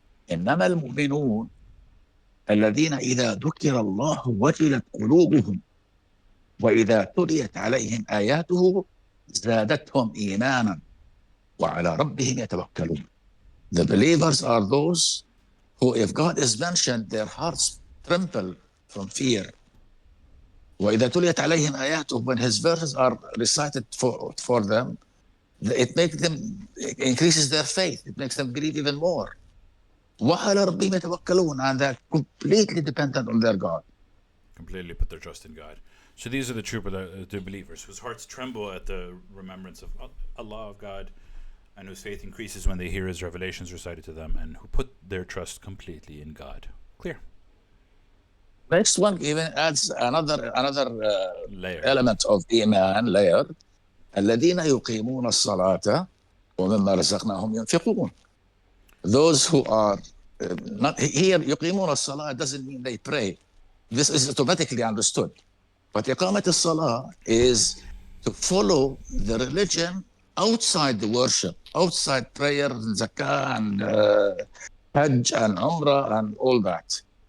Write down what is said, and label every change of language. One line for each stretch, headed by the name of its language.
Arabic: إنما المؤمنون الذين إذا ذكر الله وجلت قلوبهم وإذا تليت عليهم آياته زادتهم إيمانا وعلى ربهم يتوكلون.
English: The believers are those who, if God is mentioned, their hearts tremble from fear.
Arabic: وإذا تليت عليهم آياته,
English: when His verses are recited for them, It makes them, it increases their faith. It makes them believe even more.
Arabic: وعلى ربهم يتوكلون,
English: and they're completely dependent on their God. Completely put their trust in God. So these are the true believers whose hearts tremble at the remembrance of Allah, of God, and whose faith increases when they hear His revelations recited to them, and who put their trust completely in God. Clear. Next one even adds another Layer. element of iman, layer.
Arabic: الذين يقيمون الصلاة ومما رزقناهم ينفقون.
English: Those who are not here,
Arabic: يقيمون الصلاة
English: doesn't mean they pray. This is automatically understood. But
Arabic: إقامة الصلاة
English: is to follow the religion outside the worship, outside prayer, zakah, and hajj, and umrah, and all that.